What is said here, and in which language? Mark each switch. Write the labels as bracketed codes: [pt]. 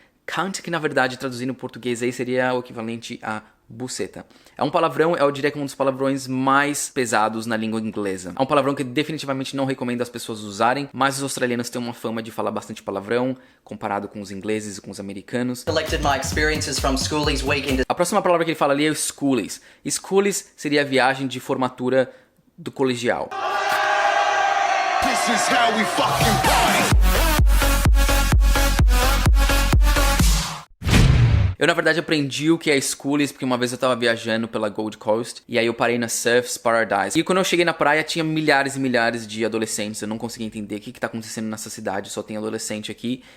[pt] Cunt, que na verdade traduzindo em português aí seria o equivalente a buceta. É um palavrão, eu diria que é um dos palavrões mais pesados na língua inglesa. É um palavrão que definitivamente não recomendo as pessoas usarem, mas os australianos têm uma fama de falar bastante palavrão, comparado com os ingleses e com os americanos. [en] collected my experiences from Schoolies Week. [pt] A próxima palavra que ele fala ali é schoolies. Schoolies seria a viagem de formatura do colegial. [en] This is how we fucking party. [pt] Eu, na verdade, aprendi o que é schoolies porque uma vez eu tava viajando pela Gold Coast e aí eu parei na Surf's Paradise. E quando eu cheguei na praia tinha milhares e milhares de adolescentes. Eu não conseguia entender o que tá acontecendo nessa cidade, só tem adolescente aqui.